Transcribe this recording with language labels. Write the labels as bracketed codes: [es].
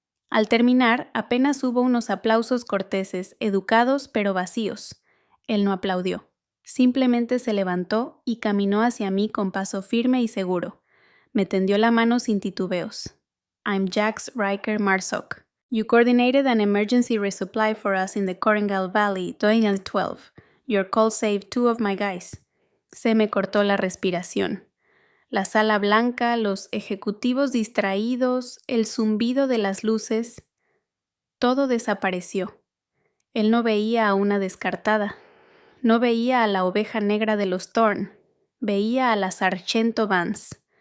[es] Al terminar, apenas hubo unos aplausos corteses, educados pero vacíos. Él no aplaudió. Simplemente se levantó y caminó hacia mí con paso firme y seguro. Me tendió la mano sin titubeos. [en] I'm Jax Riker Marsock. You coordinated an emergency resupply for us in the Korengal Valley, 2012. Your call saved 2 of my guys. [es] Se me cortó la respiración. La sala blanca, los ejecutivos distraídos, el zumbido de las luces, todo desapareció. Él no veía a una descartada, no veía a la oveja negra de los Thorne, veía a la Sargento Vance.